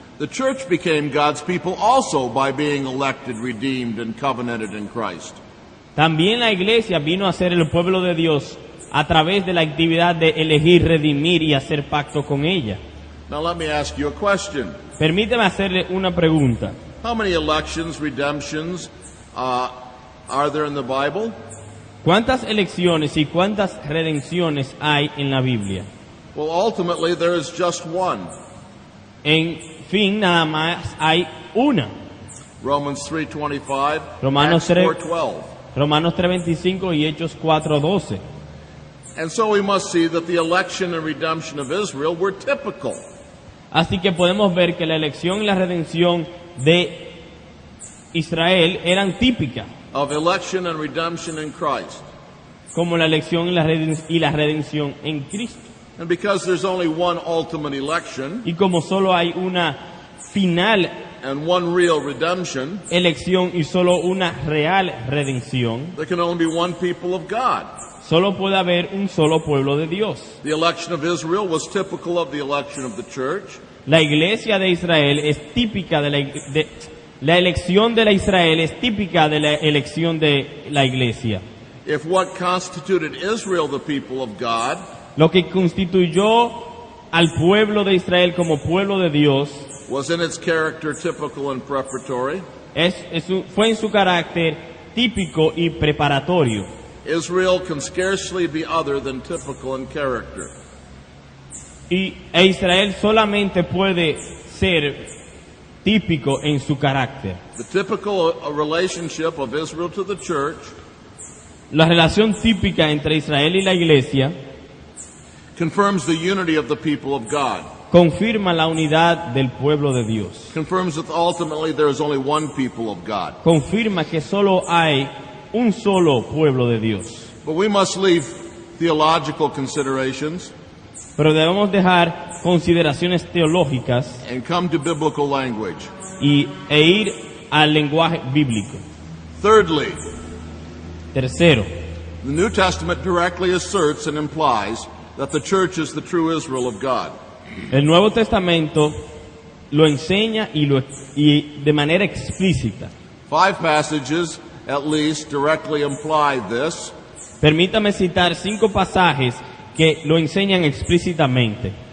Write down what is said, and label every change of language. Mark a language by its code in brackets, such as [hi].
[en] The church became God's people also by being elected, redeemed, and covenanted in Christ. [es] También la iglesia vino a ser el pueblo de Dios a través de la actividad de elegir, redimir y hacer pacto con ella. [en] Now let me ask you a question. [es] Permíteme hacerle una pregunta. [en] How many elections, redemptions are there in the Bible? [es] ¿Cuántas elecciones y cuántas redenciones hay en la Biblia? [en] Well, ultimately there is just one. [es] En fin, nada más hay una. [en] Romans 3:25, [es] Romanos [en] Acts 3. 4:12. [es] Romanos 3:25 y Hechos 4:12. [en] And so we must see that the election and redemption of Israel were typical [es] Así que podemos ver que la elección y la redención de Israel eran típicas, [en] of election and redemption in Christ. [es] como la elección y la redención en Cristo. [en] And because there's only one ultimate election [es] Y como solo hay una final [en] and one real redemption, [es] elección y solo una real redención, [en] there can only be one people of God. [es] solo puede haber un solo pueblo de Dios. [en] The election of Israel was typical of the election of the church, [es] La iglesia de Israel es típica La elección de la Israel es típica de la elección de la iglesia. [en] If what constituted Israel the people of God [es] Lo que constituyó al pueblo de Israel como pueblo de Dios [en] was in its character typical and preparatory, [es] fue en su carácter típico y preparatorio. [en] Israel can scarcely be other than typical in character. [es] E Israel solamente puede ser típico en su carácter. [en] The typical relationship of Israel to the church [es] La relación típica entre Israel y la iglesia [en] confirms the unity of the people of God, [es] confirma la unidad del pueblo de Dios. [en] confirms that ultimately there is only one people of God. [es] Confirma que solo hay un solo pueblo de Dios. [en] But we must leave theological considerations [es] Pero debemos dejar consideraciones teológicas [en] and come to biblical language. [es] e ir al lenguaje bíblico. [en] Thirdly, [es] Tercero, [en] the New Testament directly asserts and implies that the church is the true Israel of God. [es] el Nuevo Testamento lo enseña y de manera explícita. [en] 5 passages at least directly imply this. [es] Permítame citar 5 pasajes que lo enseñan explícitamente.